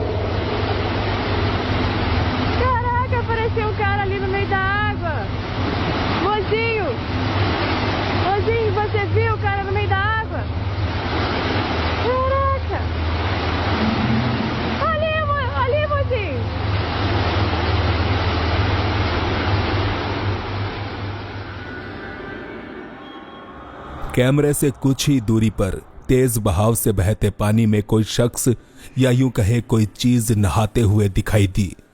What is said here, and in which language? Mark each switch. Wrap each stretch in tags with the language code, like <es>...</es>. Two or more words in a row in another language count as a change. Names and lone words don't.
<pt>Caraca, apareceu um cara ali no meio da água. Mozinho! Mozinho, você viu o cara no meio da água? Caraca! Ali, mozinho!</pt> <hi>कैमरे से कुछ ही दूरी पर तेज बहाव से बहते पानी में कोई शख्स या यूं कहे कोई चीज नहाते हुए दिखाई दी।</hi>